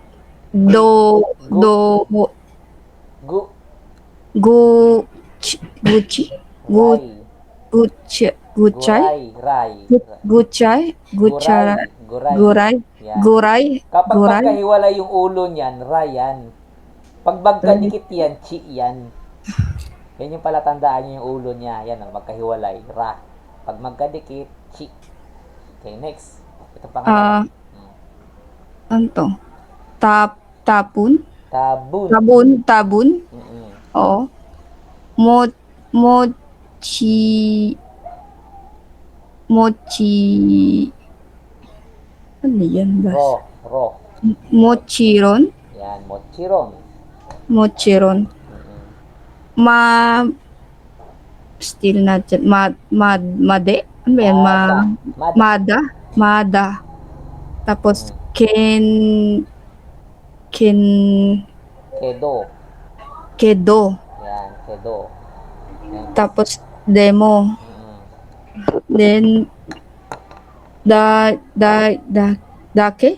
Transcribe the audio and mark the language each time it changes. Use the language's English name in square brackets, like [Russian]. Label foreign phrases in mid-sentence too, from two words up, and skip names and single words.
[Filipino] Gucci. Guray. Kapag magkahiwalay yung ulo niyan, rayan. Pag magkadikit yan, chi yan. Yan yung palatandaan niya yung ulo niya. Yan ang magkahiwalay, ra. Pag magkadikit, chi. Okay, next. Ito pangalan. Ano to? Tabun. Tabun. Oo. Mochi. Ano yan ba? Ro. Mochiron. Yan, mochiron. [English] Still not yet. [Filipino] Made. Ano ba yan? Mada. Tapos, Kedo. Yan, kedo. Tapos, demo. Then, Dake?